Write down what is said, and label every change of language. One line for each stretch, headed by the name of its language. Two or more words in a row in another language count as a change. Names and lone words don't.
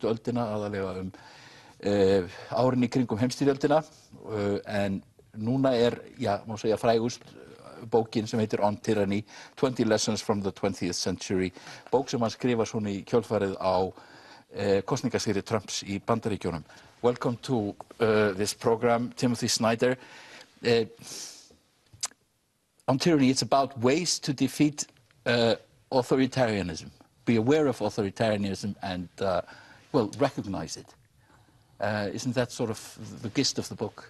Icelandic: öldina, aðalega árin í kringum heimsstyrjöldina, en núna já, má segja frægust bókin sem heitir On Tyranny, 20 Lessons from the 20th Century, bók sem hann skrifar svona í kjölfarið á kosningasigri Trumps í Bandaríkjunum.
English: Welcome to this program, Timothy Snyder. On Tyranny, it's about ways to defeat authoritarianism. Be aware of authoritarianism and, well, recognize it. Isn't that sort of the gist of the book?